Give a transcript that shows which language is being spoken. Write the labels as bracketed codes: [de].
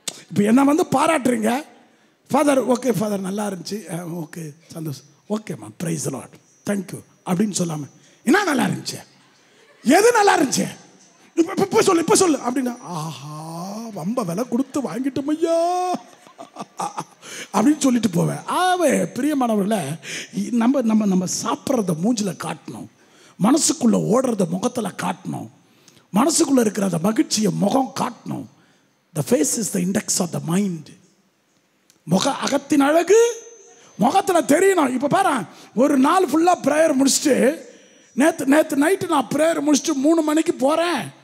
[ta] இப்போ என்ன பாராட்டுறீங்க, father okay father நல்லா இருந்துச்சு, ஓகே சந்தோஷம், ஓகேம்மா [en] praise lord thank you [ta] அப்படின்னு சொல்லாமல் என்ன நல்லா இருந்துச்சு, எது நல்லா இருந்துச்சு இப்போ சொல்லு, இப்போ சொல்லு அப்படின்னா, ஆஹா ரொம்ப விலை கொடுத்து வாங்கிட்டோம் ஐயா அப்படின்னு சொல்லிட்டு போவேன். ஆவே பிரியமானவர்கள, நம்ம நம்ம நம்ம சாப்பிட்றத மூஞ்சில் காட்டணும், மனசுக்குள்ளே ஓடுறத முகத்தில் காட்டணும், மனசுக்குள்ளே இருக்கிற அந்த மகிழ்ச்சியை முகம் காட்டணும். [en] The face is the index of the mind. [ta] அகத்தின் அழகு முகத்தில் தெரியணும். இப்போ பாரு, ஒரு நாள் ஃபுல்லாக ப்ரேயர் முடிச்சுட்டு நேற்று நைட்டு நான் ப்ரேயர் முடிச்சுட்டு 3 மணிக்கு போகிறேன்.